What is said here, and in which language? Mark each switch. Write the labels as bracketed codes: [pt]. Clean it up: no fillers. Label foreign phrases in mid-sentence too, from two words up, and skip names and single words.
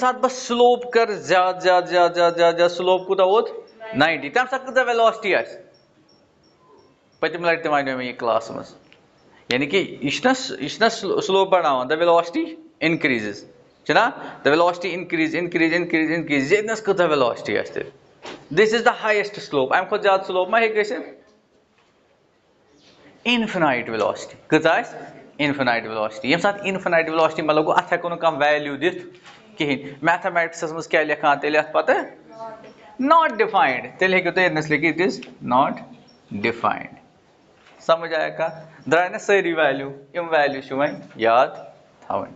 [ks] ساتہٕ بہٕ سلوپ کر زیادٕ زیادٕ زیادٕ زیادٕ زیادٕ زیادٕ سلوپ کوٗتاہ ووت 90 تمہِ ساتہٕ کۭژاہ ویلاسٹی آسہِ پٔتمہِ لٹہِ تہِ وَنیو مےٚ یہِ کلاسس منٛز یعنی کہ یہِ چھُ نا سلوپ بڑاوان [en] the velocity increases [ks] چھُ نا [en] the velocity increase [ks] ییٚتنس کۭژاہ ویلاسٹی آسہِ تیٚلہِ [en] this is the highest slope [ks] امہِ کھۄتہٕ زیادٕ سلوپ ما ہیٚکہِ گٔژھِتھ [en] infinite velocity [ks] کۭژاہ آسہِ [en] infinite velocity [ks] ییٚمہِ ساتہٕ [en] infinite velocity [ks] مطلب گوٚو اتھ ہٮ۪کو نہٕ کانٛہہ ویلیوٗ دِتھ کِہینۍ میتھامیٹکسس منٛز کیٛاہ لیکھان تیٚلہِ اتھ پتہٕ [en] not defined [ks] تیٚلہِ ہیٚکِو تُہۍ ییٚتنس لیکھِتھ [en] it is not defined [ks] سمجھ آیا کتھ درٛاے نا سٲری ویلیوٗ یِم ویلیوٗ چھِ وۄنۍ یاد تھاوٕنۍ